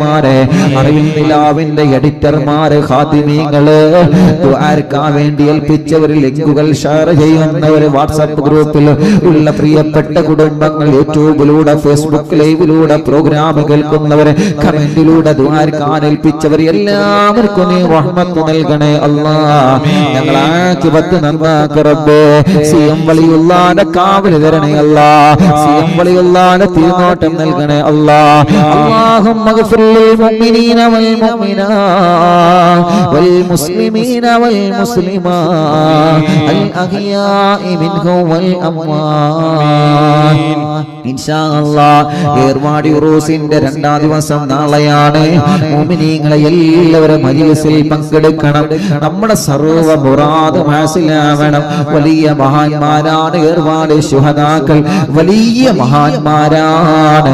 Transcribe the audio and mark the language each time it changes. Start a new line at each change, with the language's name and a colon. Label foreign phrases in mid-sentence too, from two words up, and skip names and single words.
Malayalam: ഉമ്മമാരെ, അറിവിൻ നിലാവിന്റെ എഡിറ്റർമാര്, ഖാദിമീങ്ങള്, ദുആർക്കാൻ വേണ്ടി ഏൽപ്പിച്ചവർ, ലിങ്കുകൾ ഷെയർ ചെയ്യുന്നവര്, വാട്സാപ്പ് ഗ്രൂപ്പിൽ ഉള്ള പ്രിയപ്പെട്ട കുടുംബങ്ങൾ, യൂട്യൂബിലൂടെ ഫേസ്ബുക്ക് ലൈവിലൂടെ പ്രോഗ്രാം കേൾക്കുന്നവര്, കമന്റിലൂടെ ദുആർക്കാൻ ഏൽപ്പിച്ചവർ, എല്ലാവർക്കും നീ റഹ്മത്ത് നൽകണേ അല്ലാഹ്. ഞങ്ങളെ ആഖിബത്ത് നന്നാക്ക് റബ്ബേ. സിയം വലിയുള്ളാന്റെ കാവൽ തരണേ അല്ലാഹ്. സിയം വലിയുള്ളാന്റെ തിരുനോട്ടം നൽകണേ അല്ലാഹ്.
Arabic: اللهم اغفر للمؤمنين والمؤمنات والمسلمين والمسلمات الأحياء منهم والأموات. إن شاء الله
Malayalam: ഏർവാടി ഉറൂസിന്റെ രണ്ടാം ദിവസം നാളെയാണ്. മുഅ്മിനീങ്ങളെ എല്ലാവരും മജ്‌ലിസിൽ പങ്കെടുക്കണം. നമ്മുടെ സർവ്വ മുറാദും ഹാസിലാവണം. വലിയ മഹാന്മാരാണ് ഏർവാടി ശുഹദാക്കൾ, വലിയ മഹാന്മാരാണ്.